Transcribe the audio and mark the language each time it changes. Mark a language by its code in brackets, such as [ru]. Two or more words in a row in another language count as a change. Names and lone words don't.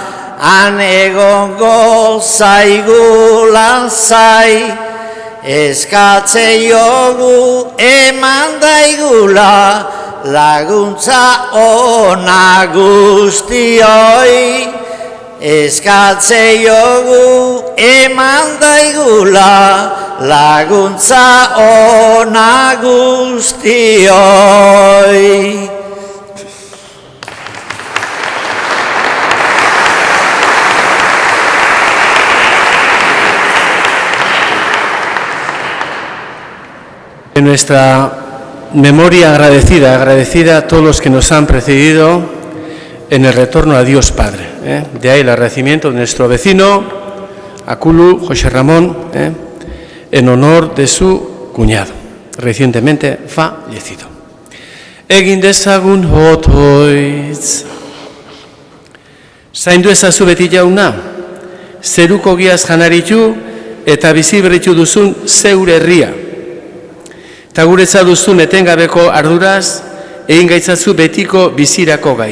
[eu] han egongo zaigu lasai, eskatze jogu eman daigula, laguntza ona guztioi, eskatze jogu eman daigula, laguntza ona guztioi. [es] En nuestra memoria agradecida a todos los que nos han precedido en el retorno a Dios Padre. De ahí el agradecimiento de nuestro vecino, Akulu José Ramón, en honor de su cuñado, recientemente fallecido. [eu] Egin dezagun hotoitz. Zaindu ezazu beti jauna, zeruko giaz janaritu eta bizi berritu duzun zeure herria. Eta guretza duzun etengabeko arduraz, egin gaitzazu betiko bizirako gai.